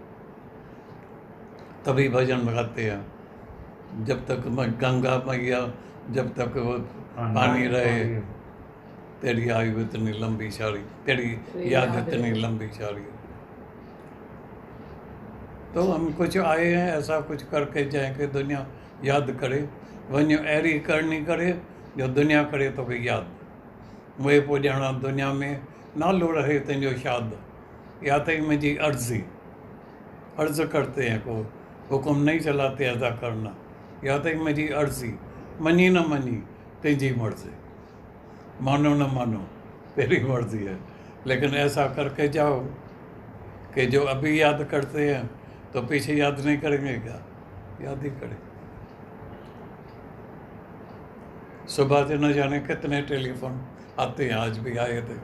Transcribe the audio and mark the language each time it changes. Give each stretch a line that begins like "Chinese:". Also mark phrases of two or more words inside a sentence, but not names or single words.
Hindi: तभी भजन गाते हैं, जब तक गंगा मैया, जब तक वो पानी रहे, तेरी आयु इतनी लंबी सारी, तेरी याद इतनी लंबी सारी। तो हम कुछ आए हैं, ऐसा कुछ करके जाएंगे,
Sindhi: दुनिया यादि करे, वञ अहिड़ी करणी करे जो दुनिया करे तोखे यादि। मुंहिंजे पोइ ॼणा दुनिया में नालो रहे तुंहिंजो शाद, या तई मुंहिंजी अर्ज़ी,
Hindi: अर्ज़ करते हैं को हुकुम नहीं चलाते
Sindhi: अदा करना, या तई मुंहिंजी अर्ज़ी, मनी न मनी तुंहिंजी मर्ज़ी।
Hindi: मानो न मानो तेरी मर्ज़ी है, लेकिन ऐसा करके जाओ कि जो अभी याद करते हैं तो पीछे याद नहीं करेंगे क्या? याद ही करें। सुबह से न जाने कितने टेलीफोन आते हैं, आज भी आए थे।